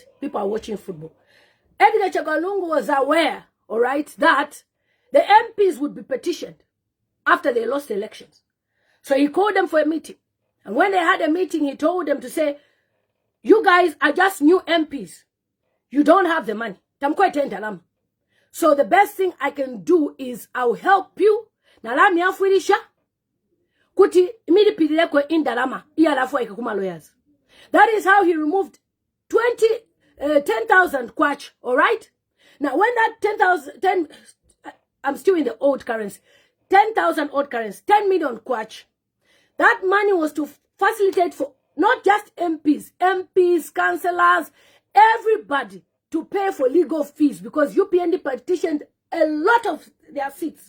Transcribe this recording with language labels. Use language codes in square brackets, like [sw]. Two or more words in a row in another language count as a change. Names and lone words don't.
[en] People are watching football. Edgar Chagwa Lungu was aware, all right, that the MPs would be petitioned after they lost the elections. So he called them for a meeting. And when they had a meeting, he told them to say, you guys are just new MPs. You don't have the money. So the best thing I can do is I'll help you. [bem] Kuti indalama. [en] Lawyers. That is how he removed 10,000 kwacha. All right? Now, when that I'm still in the old currency, 10,000 old currency, 10 million kwacha, that money was to facilitate for not just MPs, councillors, everybody to pay for legal fees because UPND petitioned a lot of their seats.